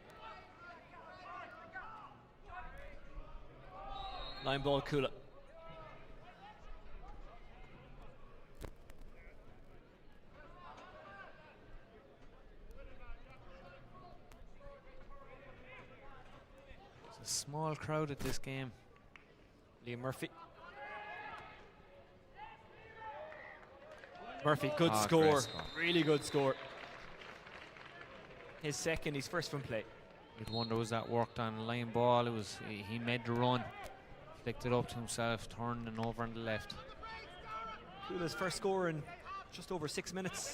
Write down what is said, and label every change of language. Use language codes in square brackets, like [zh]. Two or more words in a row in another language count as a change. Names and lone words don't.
[en] Line ball, Cuala. It's a small crowd at this game. Liam Murphy. Murphy, good score. Really good score. His second, his first from play. You'd wonder, was that worked on a line ball? It was. He made the run, flicked it up to himself, turned and over on the left. Cuala's first score in just over 6 minutes.